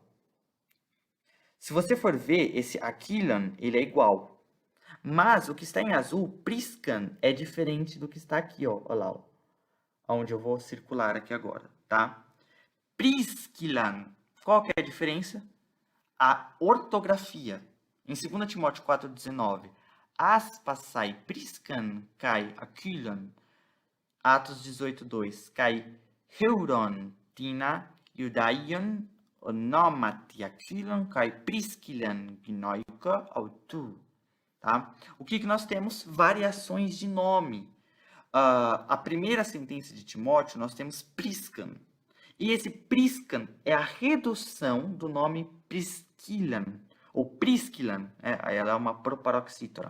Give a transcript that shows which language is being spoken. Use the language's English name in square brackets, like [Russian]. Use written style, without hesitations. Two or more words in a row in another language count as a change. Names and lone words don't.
[Portuguese] Se você for ver, esse Aquilon, ele é igual. Mas o que está em azul, Priscan, é diferente do que está aqui, ó. Olha lá, ó. Onde eu vou circular aqui agora, tá? Priscilan. Qual que é a diferença? A ortografia. Em 2 Timóteo 4,19, [Greek] ἄσπασαι Πρίσκαν καὶ Ἀκύλαν. Atos 18,2, καὶ εὑρών τινα Ἰουδαῖον ὀνόματι Ἀκύλαν καὶ Πρίσκιλλαν γυναῖκα αὐτοῦ. [Portuguese] Tá? O que nós temos? Variações de nome. A primeira sentença de Timóteo, nós temos priscan. E esse priscan é a redução do nome Priscilan, ou Priscilan, ela é uma proparoxítona.